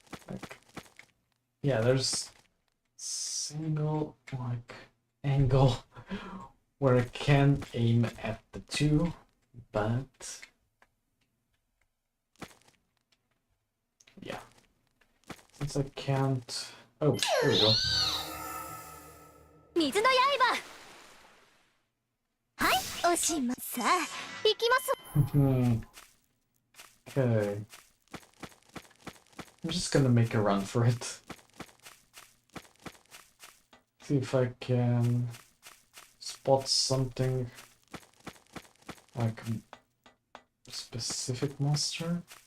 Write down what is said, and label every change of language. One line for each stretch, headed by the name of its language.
English: Like, yeah, there's single like angle where I can aim at the two, but yeah, since I can't. Oh, there we go.
Japanese: 水の刃はいおしまいさあ行きます
English: Okay. I'm just gonna make a run for it. See if I can spot something Like specific monster?